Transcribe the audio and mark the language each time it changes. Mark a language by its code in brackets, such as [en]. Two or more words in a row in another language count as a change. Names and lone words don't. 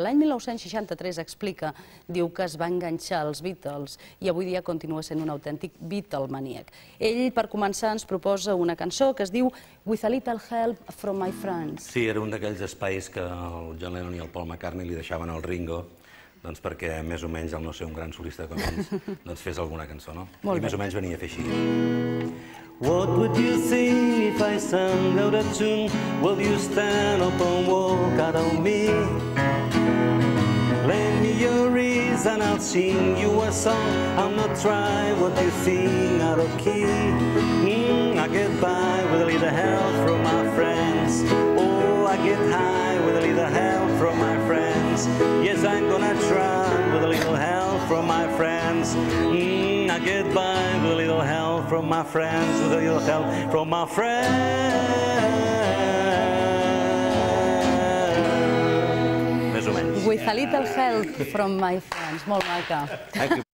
[ca] L'any 1963 explica, diu que es va enganxar als Beatles i avui dia continua sent un autèntic Beatlemaníac. Ell, per començar, ens proposa una cançó que es diu With a Little Help from My Friends. Sí, era un d'aquells espais que el John Lennon i el Paul McCartney li deixaven al Ringo perquè més o menys, al no ser un gran solista com ells, doncs fes alguna cançó, no? I més o menys venia a fer així. [en] What would you say if I sang out a tune? Will you stand up and walk out on me? Lend me your ears and I'll sing you a song. I'm not trying what you sing out of key. I get by with a little help from my friends. Oh, I get high with a little help from my friends. Yes, I'm gonna try with a little help from my friends. I get by with a little help from my friends, with a little help from my friends. [ca] Més o menys. With a Little Help from My Friends. Molt maca.